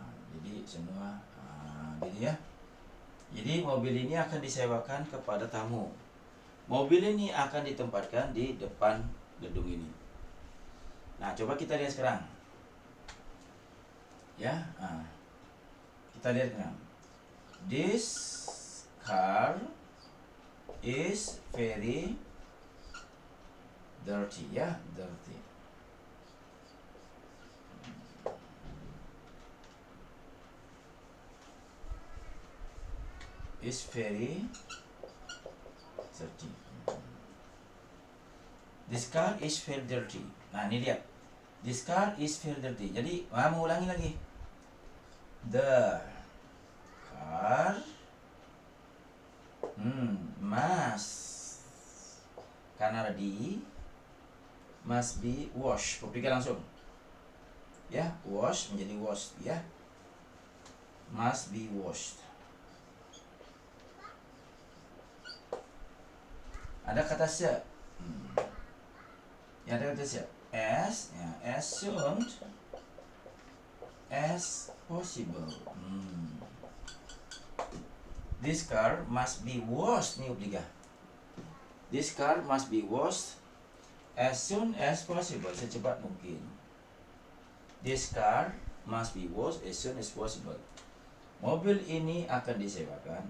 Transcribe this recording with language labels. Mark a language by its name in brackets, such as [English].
[Indonesian] Jadi semua gini ya. Jadi mobil ini akan disewakan kepada tamu. Mobil ini akan ditempatkan di depan gedung ini. Nah, coba kita lihat sekarang. Ya, kita lihat sekarang. [English] This car is very dirty, ya, dirty. Is very dirty. This car is very dirty. [Indonesian] Nah, ini lihat. [English] This car is very dirty. [Indonesian] Jadi, mau ulangi lagi. [English] The car must, [Indonesian] karena ada di, [English] must be washed. [Indonesian] Perhatikan langsung. Ya, wash menjadi washed ya. [English] Must be washed. [Indonesian] Ada kata se. Ya, ada kata se. [English] As soon as possible. This car must be washed. [Indonesian] Ini obliga. [English] This car must be washed as soon as possible. [Indonesian] Secepat mungkin. [English] This car must be washed as soon as possible. [Indonesian] Mobil ini akan disewakan.